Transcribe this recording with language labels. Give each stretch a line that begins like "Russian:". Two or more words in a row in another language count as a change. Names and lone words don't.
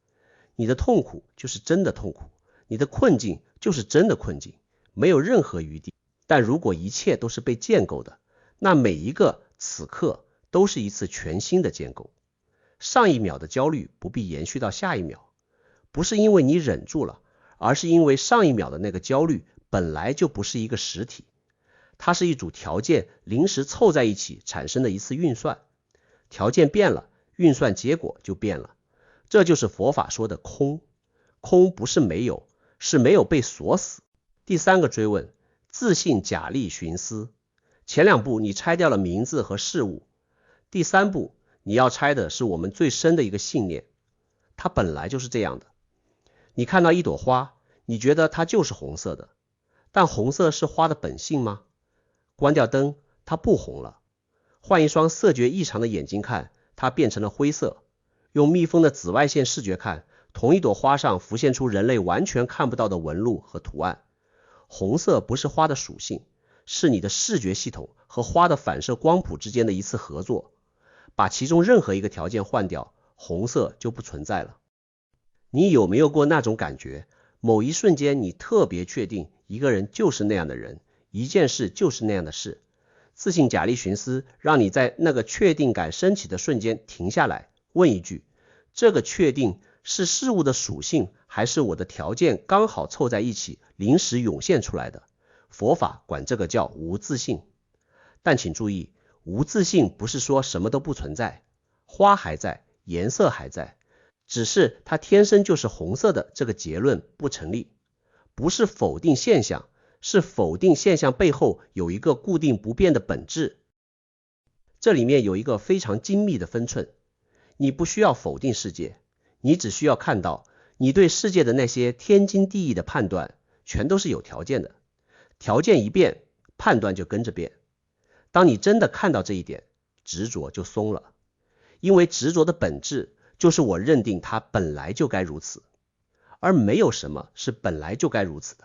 Chinese: 你的痛苦就是真的痛苦，你的困境就是真的困境，沒有任何餘地。但如果一切都是被建構的，那每一個此刻都是一次全新的建構。上一秒的焦慮不必延續到下一秒，不是因為你忍住了，而是因為上一秒的那個焦慮本來就不是一個實體，它是一組條件臨時湊在一起產生的一次運算。條件變了，運算結果就變了。這就是佛法說的空。空不是沒有，是沒有被鎖死。第三個追問，自信假立尋思。前兩步你拆掉了名字和事物，第三步你要拆的是我們最深的一個信念，它本來就是這樣的。你看到一朵花，你覺得它就是紅色的，但紅色是花的本性嗎？關掉燈，它不紅了。換一雙色覺異常的眼睛看，它變成了灰色。用蜜蜂的紫外線視觉看，同一朵花上浮現出人類完全看不到的紋路和圖案。紅色不是花的屬性，是你的視覺系統和花的反射光譜之間的一次合作。把其中任何一個條件換掉，紅色就不存在了。你有没有過那種感覺？某一瞬間你特別確定一個人就是那樣的人，一件事就是那樣的事。自信假立尋思，讓你在那個確定感升起的瞬間停下來，問一句：這個確定是事物的屬性，還是我的條件剛好湊在一起臨時湧現出來的？佛法管這個叫無自性。但請注意，無自性不是說什麼都不存在，花還在，顏色還在，只是它天生就是紅色的這個結論不成立。不是否定現象，是否定現象背後有一個固定不變的本質。這裡面有一個非常精密的分寸，你不需要否定世界，你只需要看到你對世界的那些天經地義的判斷全都是有條件的，條件一變，判斷就跟着變。當你真的看到這一點，執着就鬆了，因為執着的本質就是我認定它本來就該如此，而沒有什麼是本來就該如此的。